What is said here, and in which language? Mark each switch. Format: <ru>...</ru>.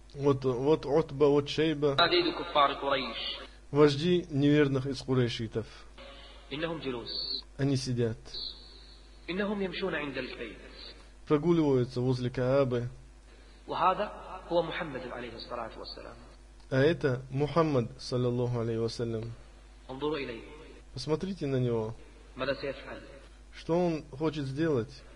<ru>Вот عتبة вот شيبة.</ru> <ar>هذين كفار قريش.</ar> <ru>Вожди неверных из قريشيتов.</ru> <ar>إنهم جلوس.</ar> <ru>Они сидят.</ru> <ar>إنهم يمشون عند البيت.</ar> <ru>Прогуливаются возле Каабы.</ru> <ar>وهذا هو محمد عليه الصلاة والسلام.</ar> <ru>А это Мухаммад, саллиллаху алейхи вассалям. Посмотрите на него. Что он хочет сделать?</ru>